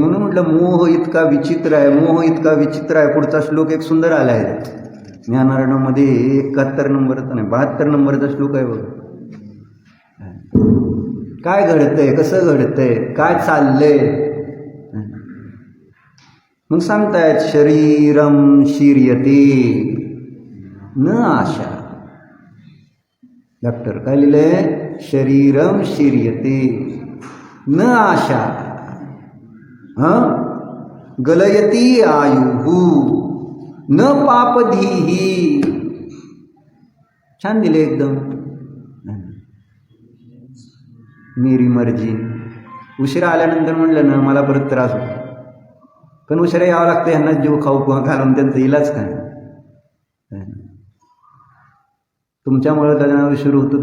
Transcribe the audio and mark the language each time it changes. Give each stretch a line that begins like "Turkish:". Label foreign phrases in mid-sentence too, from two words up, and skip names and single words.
Marathi: म्हणून म्हटलं मोह इतका विचित्र आहे, मोह इतका विचित्र आहे. पुढचा श्लोक एक सुंदर आला आहे ज्ञानारण्यमध्ये, 71 नंबरचा नाही 72 नंबरचा श्लोक आहे बघ. काय घडतंय, कसं घडतंय, काय चाललंय. मग सांगतायत
Sanskrit: शरीरम शीर्यते न आशा.
Marathi: डॉक्टर काय लिहिलंय?
Sanskrit: शरीरम शीर्यते न आशा गलयती आयुः न पापधीही.
Marathi: छान दिले एकदम.
Hindi: मेरी मर्जी.
Marathi: उशिरा आल्यानंतर म्हणलं ना मला परत त्रास होतो, पण उशिरा यावं लागतं. ह्यांना जीव खाऊ घालून त्यांचा इलाज काय. तुमच्यामुळं त्यांना उशीर होतो.